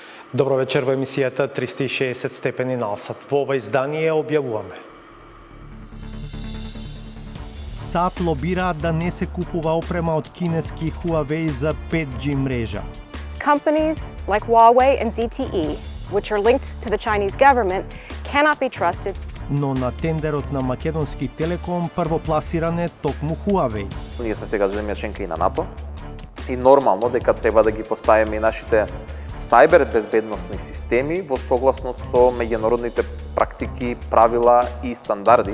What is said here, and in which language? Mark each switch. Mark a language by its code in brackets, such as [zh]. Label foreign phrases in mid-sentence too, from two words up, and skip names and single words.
[mk] Добро вечер во емисијата 360 степени налсат. Во ова издание објавуваме. САД лобираат да не се купува опрема од кинески Huawei за 5G мрежа. [en] Companies like Huawei and ZTE, which are linked to the Chinese government, cannot be trusted. [mk] Но на тендерот на македонски Телеком првопласиран е токму Huawei. Ние сме сега земја членка и на НАТО и нормално дека треба да ги поставиме и нашите сајбер безбедносни системи во согласност со меѓународните практики, правила и стандарди.